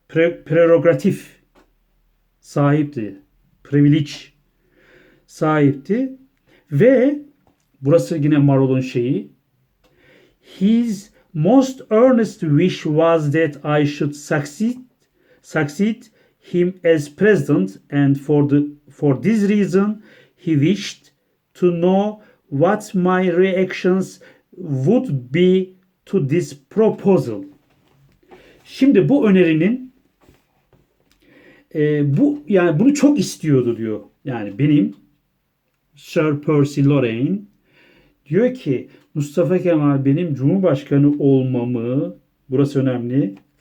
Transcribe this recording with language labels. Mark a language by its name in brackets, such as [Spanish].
[Turkish] Prerogatif sahipti. Privilege sahipti. Ve burası yine Marol'un şeyi. [English] His most earnest wish was that I should succeed him as president and for this reason he wished to know what my reactions would be to this proposal. [Turkish] Şimdi bu önerinin bu yani bunu çok istiyordu diyor. Yani benim Sir Percy Lorraine diyor ki Mustafa Kemal benim Cumhurbaşkanı olmamı burası önemli.